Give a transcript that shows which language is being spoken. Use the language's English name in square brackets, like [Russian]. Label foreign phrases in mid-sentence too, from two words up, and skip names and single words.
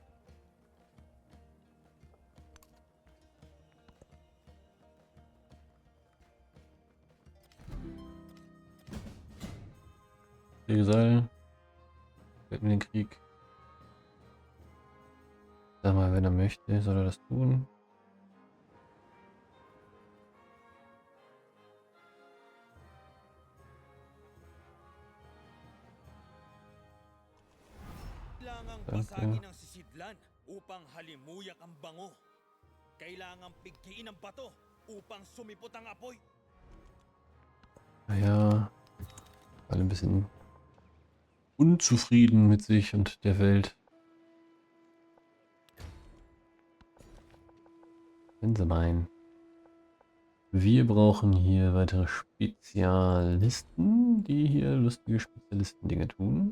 [German] Der Gesell. Fällt mir den Krieg. Sag mal, wenn er möchte, soll er das tun. [Filipino] Kailangang [German] Danke. [Filipino] basagin ang sisidlan upang halimuyak ang bango. Kailangang pigtiin ang bato upang sumipot ang apoy. [German] Naja, alle ein bisschen unzufrieden mit sich und der Welt. Wenn sie meinen. Wir brauchen hier weitere Spezialisten, die hier lustige Spezialisten-Dinge tun.